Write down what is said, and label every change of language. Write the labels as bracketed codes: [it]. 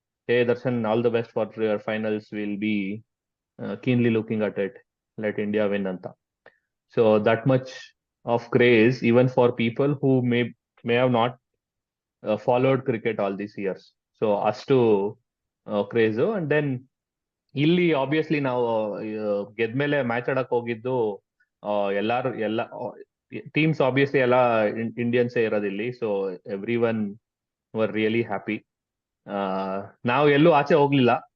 [en] Hey Darshan, all the best for your finals, will be keenly looking at it, let India win anta. So that much of craze even for people who may have not followed cricket all these years. [kn] So astu craze. And then illi obviously ನಾವು ಗೆದ್ಮೇಲೆ match ಆಡಕ್ ಹೋಗಿದ್ದು ಎಲ್ಲಾರು teams obviously ಎಲ್ಲ ಇಂಡಿಯನ್ಸೇ ಇರೋದಿಲ್ಲಿ. [en] So everyone were really happy. [kn] ನಾವು ಎಲ್ಲೂ ಆಚೆ ಹೋಗ್ಲಿಲ್ಲ.